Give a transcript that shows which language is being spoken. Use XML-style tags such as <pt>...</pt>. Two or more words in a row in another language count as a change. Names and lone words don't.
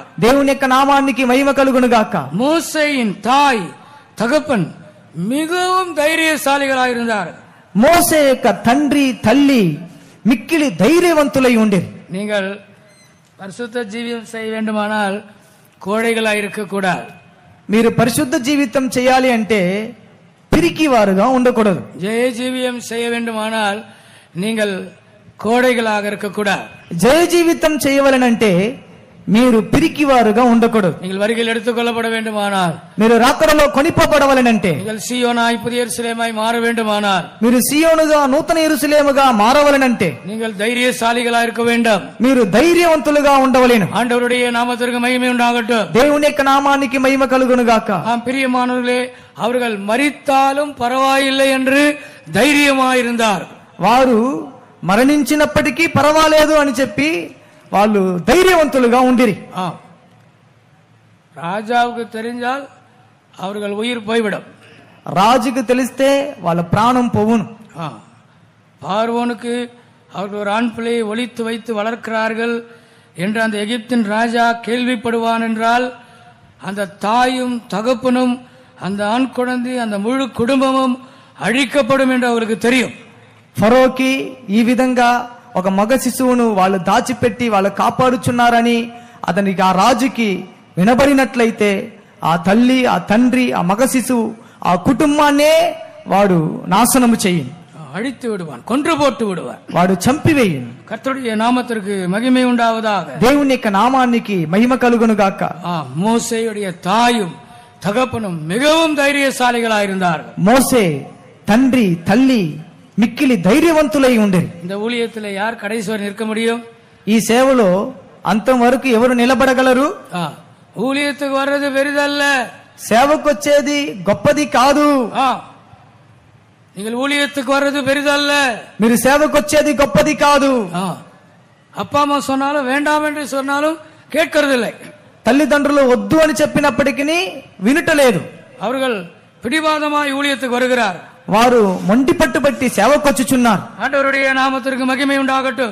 <te>దేవుని యొక్క నామానికి మహిమ కలుగును గాక.</te> <ta>மோசேயின் தாய் தகப்பன் மிகவும் தைரியசாலிகளாயிருந்தார்.</ta> <te>మోసే యొక్క తండ్రి తల్లి మిక్కిలి ధైర్యవంతులై ఉండేది.</te> <ta>நீங்கள் பரிசுத்த ஜீவியம் செய்ய வேண்டுமானால் கோழைகளாக இருக்கக்கூடாது.</ta> <te>మీరు పరిశుద్ధ జీవితం చేయాలి అంటే పిరికివారుగా ఉండకూడదు.</te> <ta>ஜெய ஜீவியம் செய்ய வேண்டுமானால் நீங்கள் கோடைகளாக இருக்கக்கூடாது.</ta> <te>జయ జీవితం చేయవలనంటే మీరు పిరికివారుగా ఉండకూడదు.</te> <ta>நீங்கள் வருகையில் எடுத்துக் கொள்ளப்பட வேண்டுமானால்,</ta> <te>మీరు రాకడలో కొనిపోబడవలనంటే,</te> <ta>நீங்கள் சீயோனாய் புதிய எருசலேமாய் மாற வேண்டுமானால்,</ta> <te>మీరు సియోనుగా నూతన యెరూషలేముగా మారవలనంటే,</te> <ta>நீங்கள் தைரியசாலிகளா இருக்க வேண்டும்.</ta> <te>మీరు ధైర్యవంతులుగా ఉండవలేను.</te> <ta>ஆண்டவருடைய நாமத்திற்கு மகிமை உண்டாகட்டும்.</ta> <te>దేవుని యొక్క నామానికి మహిమ కలుగును గాక.</te> <ta>பிரியமானவர்களே, அவர்கள் மரித்தாலும் பரவாயில்லை என்று தைரியமாயிருந்தார்.</ta> <te>వారు మరణించినప్పటికీ పర్వాలేదు అని చెప్పి వాళ్ళు ధైర్యవంతులుగా ఉండిరి.</te> <ta>ராஜாவுக்கு தெரிஞ்சால் அவர்கள் உயிர் போய்விடும்.</ta> <te>రాజుకు తెలిస్తే వాళ్ళ ప్రాణం పోవును.</te> <ta>பார்வோனுக்கு அவர்கள் ஒரு ஆண் பிள்ளையை ஒளித்து வைத்து வளர்க்கிறார்கள் என்று அந்த எகிப்தின் ராஜா கேள்விப்படுவான் என்றால், அந்த தாயும் தகப்பனும் அந்த ஆண் குழந்தை அந்த முழு குடும்பமும் அழிக்கப்படும் என்று அவர்களுக்கு தெரியும்.</ta> <te>ఫరోకి ఈ విధంగా ఒక మగ శిశువును వాళ్ళు దాచిపెట్టి వాళ్ళు కాపాడుచున్నారని అతనికి ఆ రాజుకి వినబడినట్లయితే, ఆ తల్లి, ఆ తండ్రి, ఆ మగ శిశువు, ఆ కుటుంబాన్నే వాడు నాశనము చేయను,</te> <ta>அழித்து விடுவான், கொன்று போட்டு விடுவான்,</ta> <te>వాడు చంపివేయను.</te> <ta>கர்த்தருடைய நாமத்திற்கு மகிமை உண்டாவதாக.</ta> <te>దేవుని యొక్క నామానికి మహిమ కలుగును గాక.</te> <ta>மோசேயுடைய தாயும் தகப்பனும் மிகவும் தைரியசாலிகளாயிருந்தார்கள்.</ta> <te>మోసే తండ్రి తల్లి మిక్కిలి ధైర్యవంతులై ఉండేది.</te> <ta>இந்த ஊழியத்தில் யார் கடைசி வரை நிற்க முடியும்?</ta> <te>ఈ సేవలో అంతం వరకు ఎవరు నిలబడగలరు?</te> <ta>ஊழியத்துக்கு வர்றது பெரிதல்ல,</ta> <te>సేవకు వచ్చేది గొప్పది కాదు.</te> <ta>நீங்கள் ஊழியத்துக்கு வர்றது பெரிதல்ல,</ta> <te>మీరు సేవకు వచ్చేది గొప్పది కాదు.</te> <ta>அப்பா அம்மா சொன்னாலும் வேண்டாம் என்று சொன்னாலும் கேட்கறதில்லை.</ta> <te>తల్లిదండ్రులు వద్దు అని చెప్పినప్పటికీ వినుటలేదు.</te> <ta>அவர்கள் பிடிவாதமாய் ஊழியத்துக்கு வருகிறார்.</ta> <te>వారు మొండి పట్టుబట్టి సేవకొచ్చుచున్నారు.</te> <ta>ஆண்டவருடைய நாமத்திற்கு மகிமை உண்டாகட்டும்.</ta>